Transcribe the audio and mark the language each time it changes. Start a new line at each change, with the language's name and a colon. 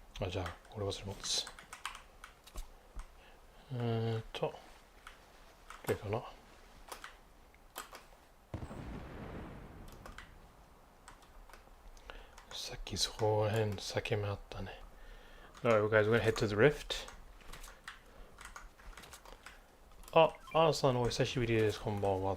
Japanese: じゃあ、俺はそれ持つ。 OK かな。さっきそこら辺酒もあったね。
English: Alright, guys, we're gonna head to the rift.
Japanese: アーさんお久しぶりです。こんばんは。